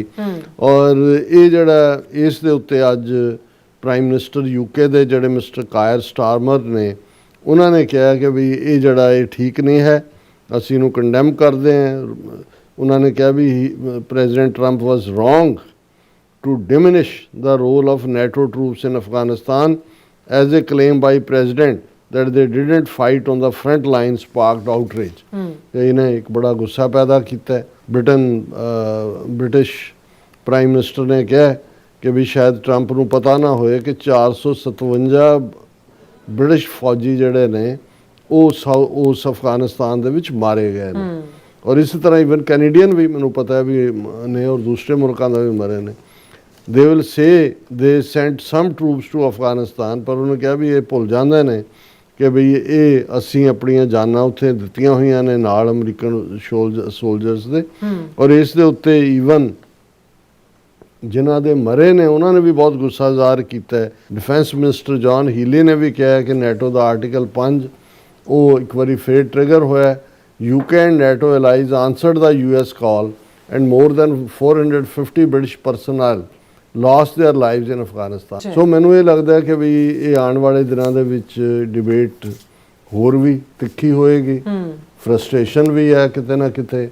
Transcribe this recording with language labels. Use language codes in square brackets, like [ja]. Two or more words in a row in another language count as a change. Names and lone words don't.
[pa] ਔਰ ਇਹ ਜਿਹੜਾ ਇਸ ਦੇ ਉੱਤੇ ਅੱਜ [en] prime minister [pa] ਯੂਕੇ ਦੇ ਜਿਹੜੇ ਮਿਸਟਰ ਕਾਇਰ ਸਟਾਰਮਰ ਨੇ ਉਹਨਾਂ ਨੇ ਕਿਹਾ ਕਿ ਵੀ ਇਹ ਜਿਹੜਾ ਇਹ ਠੀਕ ਨਹੀਂ ਹੈ, ਅਸੀਂ ਇਹਨੂੰ ਕੰਡੈਮ ਕਰਦੇ ਹਾਂ। ਉਹਨਾਂ ਨੇ ਕਿਹਾ ਵੀ [en] President Trump was wrong to diminish the role of NATO troops in Afghanistan as a claim by President that they didn't fight on the front line sparked outrage। [pa] ਇਹਨੇ ਇੱਕ ਬੜਾ ਗੁੱਸਾ ਪੈਦਾ ਕੀਤਾ। [en] British prime minister [pa] ਨੇ ਕਿਹਾ ਕਿ ਵੀ ਸ਼ਾਇਦ ਟਰੰਪ ਨੂੰ ਪਤਾ ਨਾ ਹੋਏ ਕਿ 457 ਬ੍ਰਿਟਿਸ਼ ਫੌਜੀ ਜਿਹੜੇ ਨੇ ਉਹ ਉਸ ਅਫਗਾਨਿਸਤਾਨ ਦੇ ਵਿੱਚ ਮਾਰੇ ਗਏ ਨੇ। ਔਰ ਇਸੇ ਤਰ੍ਹਾਂ [en] even Canadian [pa] ਵੀ ਮੈਨੂੰ ਪਤਾ ਹੈ ਵੀ ਨੇ ਔਰ ਦੂਸਰੇ ਮੁਲਕਾਂ ਦਾ ਵੀ ਮਰੇ ਨੇ। [en] they will say they sent some troops to Afghanistan, [pa] ਪਰ ਉਹਨੇ ਕਿਹਾ ਵੀ ਇਹ ਭੁੱਲ ਜਾਂਦੇ ਨੇ ਕਿ ਵੀ ਇਹ ਅਸੀਂ ਆਪਣੀਆਂ ਜਾਨਾਂ ਉੱਥੇ ਦਿੱਤੀਆਂ ਹੋਈਆਂ ਨੇ ਨਾਲ [en] American soldiers [pa] ਦੇ। ਔਰ ਇਸ ਦੇ ਉੱਤੇ ਈਵਨ ਜਿਨ੍ਹਾਂ ਦੇ ਮਰੇ ਨੇ ਉਹਨਾਂ ਨੇ ਵੀ ਬਹੁਤ ਗੁੱਸਾ ਜ਼ਾਹਰ ਕੀਤਾ ਹੈ। [en] defence minister [pa] ਜੌਨ ਹੀਲੀ ਨੇ ਵੀ ਕਿਹਾ ਕਿ ਨੈਟੋ ਦਾ ਆਰਟੀਕਲ 5 ਉਹ ਇੱਕ ਵਾਰੀ ਫੇਰ ਟ੍ਰਿਗਰ ਹੋਇਆ। [en] UK and NATO allies answered the US call and more than 450 British personnel lost their lives in Afghanistan। [pa] ਸੋ ਮੈਨੂੰ ਇਹ ਲੱਗਦਾ ਕਿ ਵੀ ਇਹ ਆਉਣ ਵਾਲੇ ਦਿਨਾਂ ਦੇ ਵਿੱਚ ਡਿਬੇਟ ਹੋਰ ਵੀ ਤਿੱਖੀ ਹੋਏਗੀ, ਫਰਸਟ੍ਰੇਸ਼ਨ ਵੀ ਹੈ ਕਿਤੇ ਨਾ ਕਿਤੇ।